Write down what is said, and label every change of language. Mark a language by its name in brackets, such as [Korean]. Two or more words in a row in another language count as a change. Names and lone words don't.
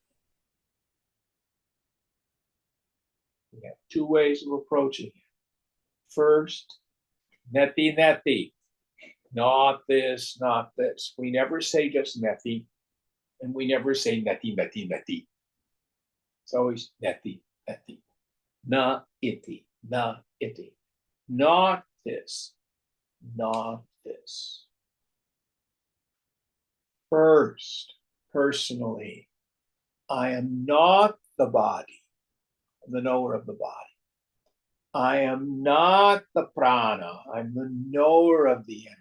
[English] We have two ways of approaching it. First, [Sanskrit] neti neti, [English] not this, not this. We never say just neti, and we never say [Sanskrit] neti, neti, neti. [English] It's always [Sanskrit] neti, neti. Na iti, na iti. [English] Not this, not this. First, personally, I am not the body, the knower of the body. I am not the prana, I'm the knower of the energy.